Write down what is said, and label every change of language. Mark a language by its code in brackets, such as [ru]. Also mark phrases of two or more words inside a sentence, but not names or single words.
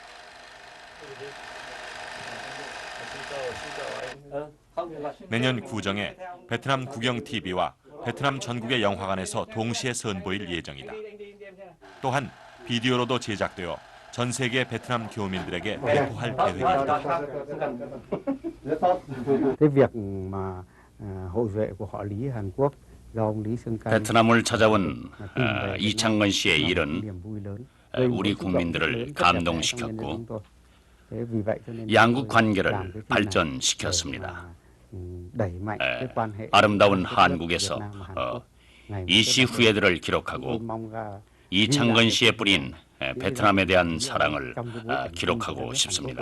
[ko] 내년 구정에 베트남 국영TV와 베트남 전국의 영화관에서 동시에 선보일 예정이다. 또한 비디오로도 제작되어 전 세계 베트남 교민들에게 배포할 계획이다. [vi] Cái việc mà hậu duệ của họ Lý Hàn Quốc [ko] 베트남을 찾아온 이창근 씨의 일은 우리 국민들을 감동시켰고 양국 관계를 발전시켰습니다. 아름다운 한국에서 이 시 후예들을 기록하고 이창근 씨의 뿌린 베트남에 대한 사랑을 기록하고 싶습니다.